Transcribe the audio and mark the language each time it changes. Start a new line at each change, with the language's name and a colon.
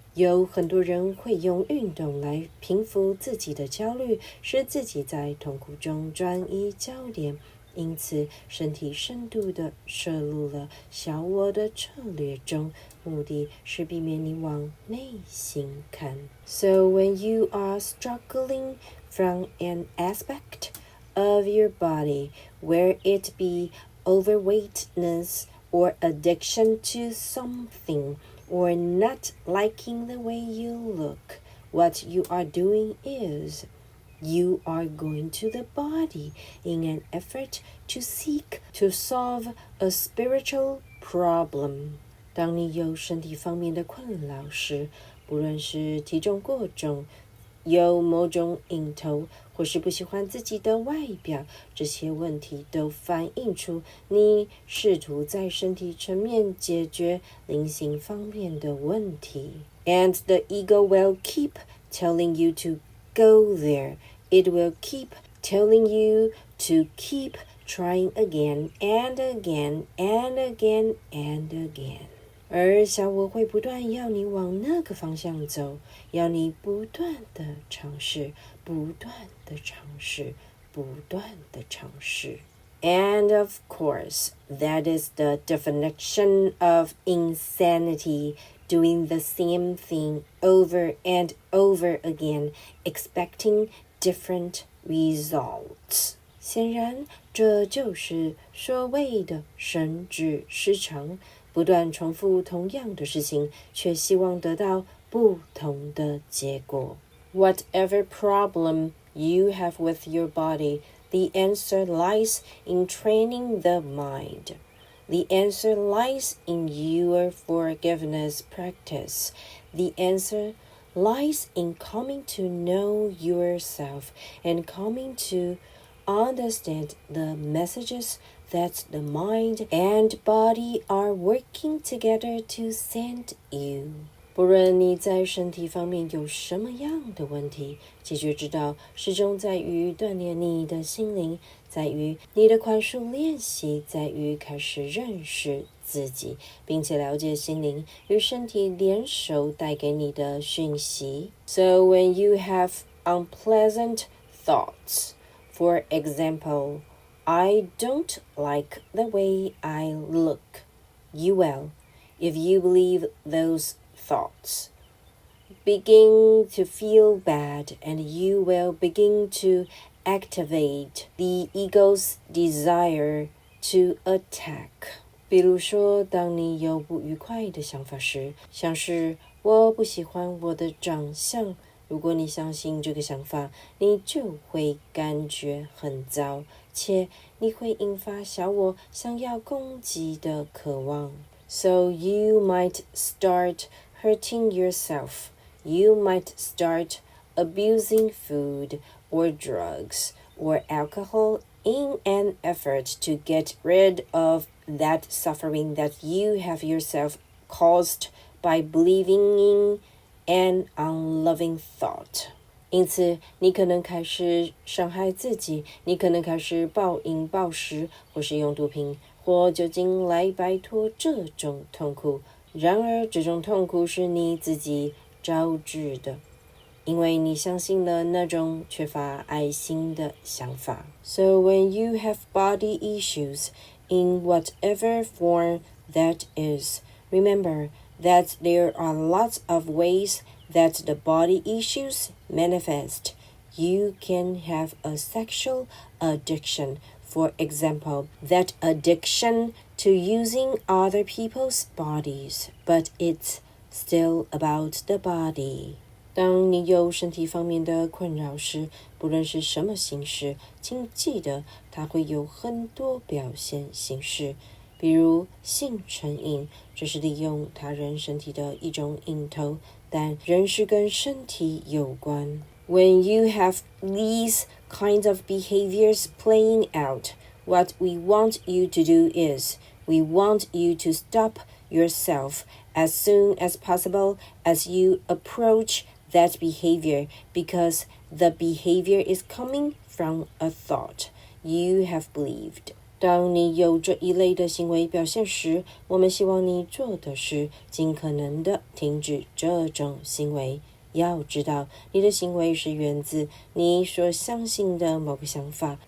Chinese: 有很多人会用运动来平复自己的焦虑，使自己在痛苦中转移焦点，因此身体深度地摄入了小我的策略中，目的是避免你往内心看。
English: So when you are struggling from an aspect of your body, where it be overweightness or addiction to something, or not liking the way you look, what you are doing is you are going to the body in an effort to seek to solve a spiritual problem.
Chinese: 当你有身体方面的困扰时，不论是体重过重，有某种瘾头，或是不喜欢自己的外表，这些问题都反映出你试图在身体层面解决灵性方面的问题。
English: And the ego will keep telling you to go there. It will keep telling you to keep trying again and again and again and again.
Chinese: 而小我会不断要你往那个方向走，要你不断的尝试，不断的尝试，不断的尝试。
English: And of course, that is the definition of insanity, doing the same thing over and over again, expecting different results.
Chinese: 显然，这就是所谓的神智失常，不断重复同样的事情，却希望得到不同的结果。
English: Whatever problem you have with your body, the answer lies in training the mind. The answer lies in your forgiveness practice. The answer lies in coming to know yourself and coming to understand the messages that the mind and body are working together to send you.
Chinese: 不论你在身体方面有什么样的问题，解决之道始终在于锻炼你的心灵，在于你的宽恕练习，在于开始认识自己，并且了解心灵与身体联手带给你的讯息。
English: So when you have unpleasant thoughts, for example, I don't like the way I look, you will, if you believe those thoughts, begin to feel bad, and you will begin to activate the ego's desire to attack.
Chinese: 比如说，当你有不愉快的想法时，像是我不喜欢我的长相，如果你相信这个想法，你就会感觉很糟，且你会引发小我想要攻击的渴望。
English: So you might start hurting yourself. You might start abusing food or drugs or alcohol in an effort to get rid of that suffering that you have yourself caused by believing in an unloving thought.
Chinese: 因此，你可能开始伤害自己，你可能开始暴饮暴食，或是用毒品或酒精来摆脱这种痛苦。然而，这种痛苦是你自己招致的，因为你相信了那种缺乏爱心的想法。
English: So when you have body issues, in whatever form that is, remember that there are lots of ways that the body issues manifest. You can have a sexual addiction, for example, that addiction to using other people's bodies, but it's still about the body.
Chinese: 当你有身体方面的困扰时，不论是什么形式，请记得它会有很多表现形式。比如性成瘾，这是利用他人身体的一种瘾头，但仍是跟身体有关。
English: When you have these kinds of behaviors playing out, what we want you to do is, we want you to stop yourself as soon as possible as you approach that behavior, because the behavior is coming from a thought you have believed.
Chinese: 当你有这一类的行为表现时，我们希望你做的是尽可能的停止这种行为。要知道，你的行为是源自你所相信的某个想法。